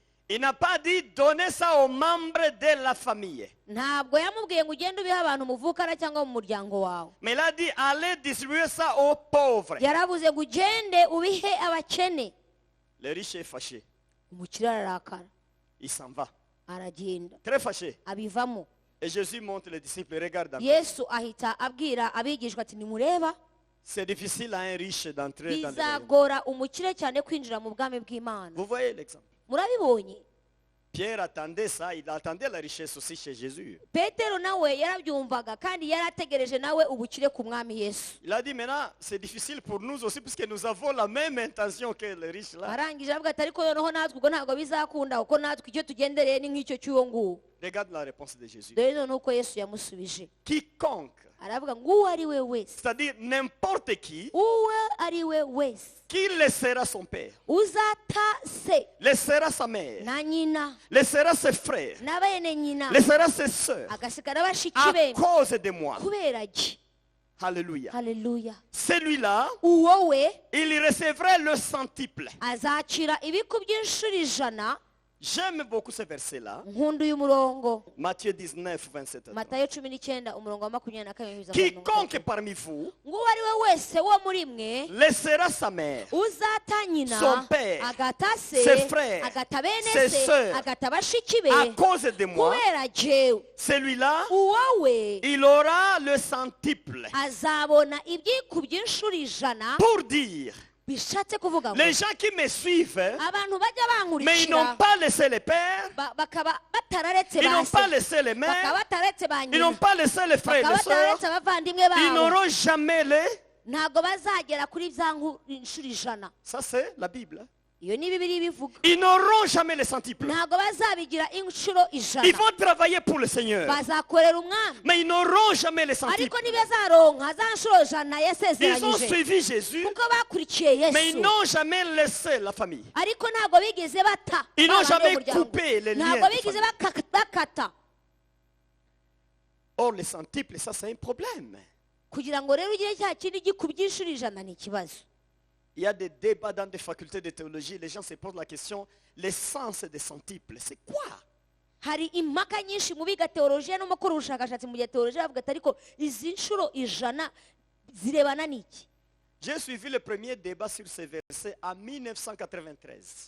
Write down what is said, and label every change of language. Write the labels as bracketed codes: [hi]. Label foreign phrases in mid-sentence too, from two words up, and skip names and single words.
[fr] Il n'a pas dit donner ça aux membres de la famille. [rw] ntabwo yamubwiye ngo ugende ubihe abantu muvukana cyangwa mu muryango wawe, [fr] Mais il a dit allez distribuer ça aux pauvres. [rw] yaravuze ngo ugende ubihe abakene. [fr] Le riche est fâché. [rw] Umukire ararakara, [fr] Il s'en va. [rw] aragenda, [fr] Très fâché. [rw] abivamo. [fr] Et Jésus montre les disciples, regarde encore. [rw] Yesu ahita abwira abigishwa ati nimureba, [fr] C'est difficile à un riche d'entrer dans le royaume. [rw] bizagora umukire cyane kwinjira mu bwami bw'Imana. [fr] Vous voyez l'exemple. [rw] Murabibonye, [fr] Pierre attendait ça, il attendait la richesse aussi chez Jésus. [rw] Petero nawe yarabyumvaga kandi yarategereje nawe ubukire ku mwami Yesu. [fr] Il a dit maintenant, c'est difficile pour nous aussi puisque nous avons la même intention que le riche là. [rw] arangije avuga ati ariko noneho natwe ubwo ntabwo bizakunda kuko natwe icyo tugendereye ni nk'icyo cy'uwo nguwo. [fr] Regarde la réponse de Jésus. [rw] Dore noneho uko Yesu yamusubije, [fr] Quiconque, [rw] aravuga ngo uwo ari we wese, [fr] c'est-à-dire n'importe qui [rw] ari we wese [fr] qui laissera son père, [rw] uzata se [fr] laissera sa mère, [rw] na nyina [fr] laissera ses frères, [rw] na bene nyina [fr] laissera ses sœurs [rw] agasigara bashiki [fr] à [rw] be [fr] cause de moi. [rw] kubera ki. [fr] Alléluia. [rw] Haleluya. [fr] Celui-là, [rw] Uwo we [fr] il recevrait le centuple. [rw] azacira ibikubye inshuro ijana. [fr] J'aime beaucoup ce verset-là. [rw] Nkunda uyu murongo, [fr] Matthieu 19, 27. [rw] Matayo 19 umurongo wa 22. [fr] Quiconque parmi vous [rw] ngo uwo ari we wese wo muri mwe [fr] laissera sa mère, [rw] uzata nyina, [fr] son père, [rw] agata [fr] ses [rw] se, [fr] frères, [rw] agata bene [fr] ses [rw] se, [fr] sœurs, [rw] agata bashiki be [fr] à cause de moi, [rw] kubera jewe, [fr] celui-là, [rw] uwo we [fr] il aura le centuple. [rw] azabona ibyikubye inshuro ijana. [fr] Pour dire, [rw] Bishatse kuvuga ngo [fr] les gens qui me suivent, [rw] abantu bajya [fr] mais ils n'ont [rw] bankurikira [fr] pas laissé les pères, [rw] bakaba batararetse [fr] ils n'ont [rw] ba [fr] pas [rw] se, [fr] laissé les [rw] bakaba [fr] mères, [rw] batararetse ba [fr] ils n'ont [rw] nyina, [fr] pas laissé les frères et [rw] bakaba [fr] les sœurs, [rw] batararetse abavandimwe [fr] ils [rw] babo, [fr] n'auront jamais les... [rw] ntabwo bazagera kuri bya inshuro ijana. [fr] Ça c'est la Bible. [rw] Iyo ni Bibiliya ibivuga. [fr] Ils n'auront jamais les centuples. [rw] Ntabwo bazabigira inshuro ijana. [fr] Ils vont travailler pour le Seigneur, [rw] bazakorera umwami, [fr] mais ils n'auront jamais les [rw] ariko [fr] centuples. [rw] ntibazaronka za nshuro ijana [fr] Ils ont [rw] yasezeranyije [fr] suivi Jésus, [rw] kuko bakurikiye [fr] mais ils [rw] Yesu, [fr] n'ont jamais laissé la famille. [rw] ariko ntabwo bigeze bata. [fr] Ils n'ont [rw] babana [fr] jamais [rw] n'umuryango. [fr] coupé les liens. [rw] Ntabwo [fr] de [rw] bigeze [fr] famille. [rw] bakata. [fr] Or, les centuples, ça c'est un problème. [rw] Kugira ngo rero ugire cya kindi gikubye inshuro ijana ni ikibazo. [fr] Il y a des débats dans des facultés de théologie. Les gens se posent la question, l'essence des centuples, c'est quoi? [rw] Hari impaka nyinshi mu biga teolojiya no mu gukora ubushakashatsi mu gihe teolojiya bavuga ati ariko izi nshuro ijana zirebana n'iki. [fr] J'ai suivi le premier débat sur ces versets en 1993.